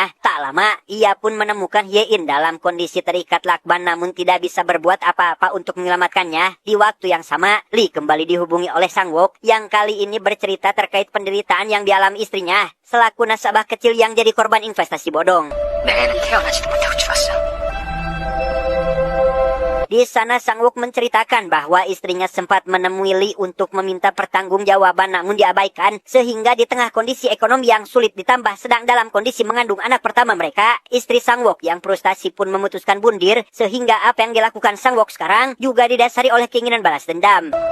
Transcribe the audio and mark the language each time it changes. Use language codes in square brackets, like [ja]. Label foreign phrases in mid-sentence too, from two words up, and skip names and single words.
[id] Tak lama, ia pun menemukan Hye-in dalam kondisi terikat lakban namun tidak bisa berbuat apa-apa untuk menyelamatkannya. Di waktu yang sama, Li kembali dihubungi oleh Sang Wook yang kali ini bercerita terkait penderitaan yang dialami istrinya selaku nasabah kecil yang jadi korban investasi bodong. [ko] 내 애는 태어나지도 못하고 죽었어. [id] Di sana Sang Wook menceritakan bahwa istrinya sempat menemui Li untuk meminta pertanggungjawaban namun diabaikan, sehingga di tengah kondisi ekonomi yang sulit ditambah sedang dalam kondisi mengandung anak pertama mereka, istri Sang Wook yang frustasi pun memutuskan bundir, sehingga apa yang dilakukan Sang Wook sekarang juga didasari oleh keinginan balas dendam.